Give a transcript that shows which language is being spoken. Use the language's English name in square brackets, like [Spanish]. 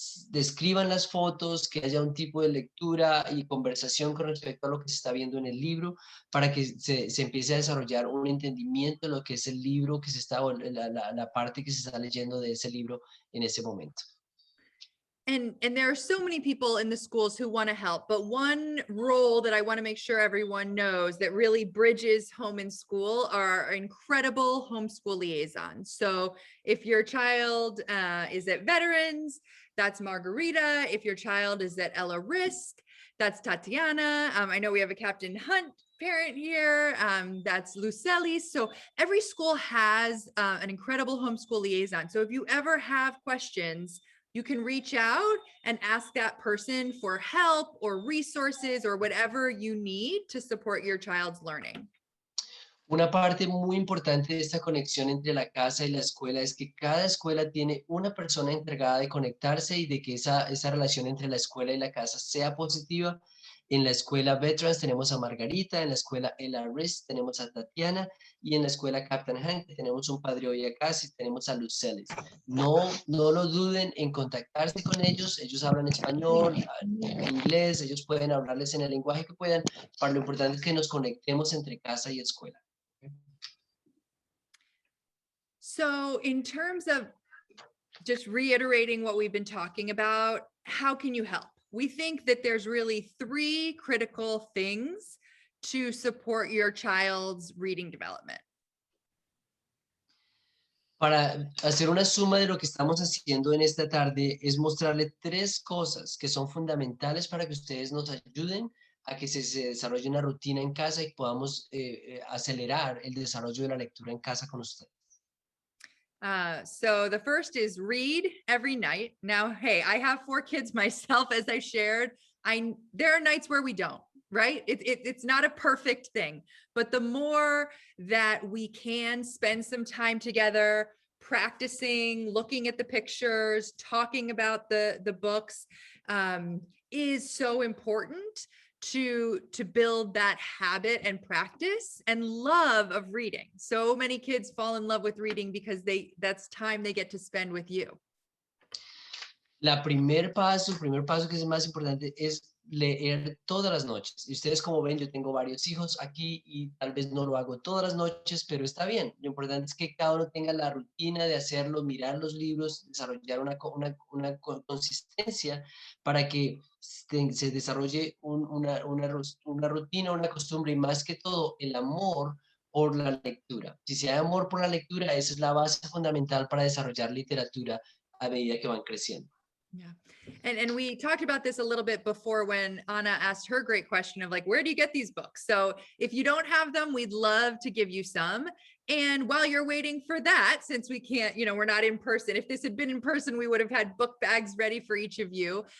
[Spanish] describan las fotos, que haya un tipo de lectura y conversación con respecto a lo que se está viendo en el libro, para que se empiece a desarrollar un entendimiento de lo que es el libro que se está, o la parte que se está leyendo de ese libro en ese momento. [English] And there are so many people in the schools who want to help, but one role that I want to make sure everyone knows that really bridges home and school are incredible homeschool liaisons. So if your child is at Veterans, that's Margarita. If your child is at Ella Risk, that's Tatiana. I know we have a Captain Hunt parent here, that's Luceli. So every school has an incredible homeschool liaison. So if you ever have questions, you can reach out and ask that person for help or resources or whatever you need to support your child's learning. [Spanish] Una parte muy importante de esta conexión entre la casa y la escuela es que cada escuela tiene una persona encargada de conectarse y de que esa relación entre la escuela y la casa sea positiva. En la escuela Veterans tenemos a Margarita, en la escuela Ella Risk tenemos a Tatiana y en la escuela Captain Hank tenemos un padre hoy acá, tenemos a Lucelis. No lo duden en contactarse con ellos hablan español, inglés, ellos pueden hablarles en el lenguaje que puedan, pero lo importante es que nos conectemos entre casa y escuela. [English] So in terms of just reiterating what we've been talking about, how can you help? We think that there's really 3 critical things to support your child's reading development. [Spanish] Para hacer una suma de lo que estamos haciendo en esta tarde es mostrarle 3 cosas que son fundamentales para que ustedes nos ayuden a que se desarrolle una rutina en casa y podamos acelerar el desarrollo de la lectura en casa con ustedes. [English] So the first is read every night. Now, hey, I have 4 kids myself, as I shared. There are nights where we don't, right? It's not a perfect thing, but the more that we can spend some time together, practicing, looking at the pictures, talking about the books, is so important to build that habit and practice and love of reading. So many kids fall in love with reading because that's time they get to spend with you. [Spanish] El primer paso que es el más importante es leer todas las noches. Y ustedes como ven, yo tengo varios hijos aquí y tal vez no lo hago todas las noches, pero está bien. Lo importante es que cada uno tenga la rutina de hacerlo, mirar los libros, desarrollar una consistencia para que se desarrolle una rutina, una costumbre y más que todo el amor por la lectura. Si se hay amor por la lectura, esa es la base fundamental para desarrollar literatura a medida que van creciendo. [English] Yeah. And we talked about this a little bit before when Anna asked her great question of like, where do you get these books? So if you don't have them, we'd love to give you some. And while you're waiting for that, since we can't, we're not in person, if this had been in person, we would have had book bags ready for each of you.